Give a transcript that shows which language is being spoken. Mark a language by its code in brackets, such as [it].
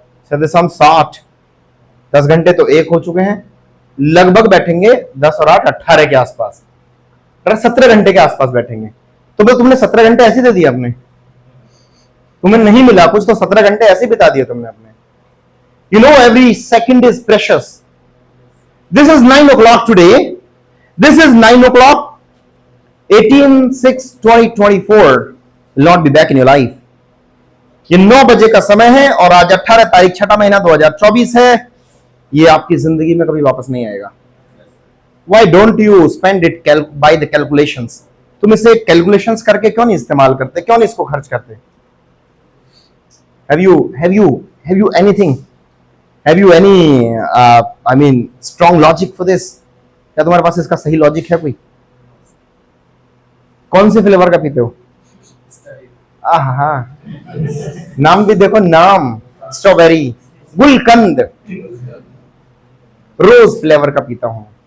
[hi] 60, 10 घंटे तो एक हो चुके हैं। लगभग बैठेंगे 10 और 8 18 के आसपास, 17 घंटे के आसपास बैठेंगे। तो भाई तुमने 17 घंटे ऐसे दे दिए अपने, तुम्हें नहीं मिला कुछ तो 17 घंटे ऐसे बिता दिए तुमने अपने। [en] You know every second is precious. This is 9 o'clock today. This is 9 o'clock. 18/6/2024 will not be back in your life. [hi] ये 9 बजे का समय है और आज 18 तारीख 6 महीना 2024 है। ये आपकी जिंदगी में कभी वापस नहीं आएगा। [en] Why don't you spend it by the calculations? [hi] तुम इसे कैलकुलेशंस करके क्यों नहीं इस्तेमाल करते? क्यों नहीं इसको खर्च करते? [en] Have you anything? Have you any I mean strong logic for this? [hi] क्या तुम्हारे पास इसका सही लॉजिक है कोई? कौन से फ्लेवर का पीते हो? आहा, नाम भी देखो, नाम स्ट्रॉबेरी, गुलकंद, रोज फ्लेवर का पीता हूं।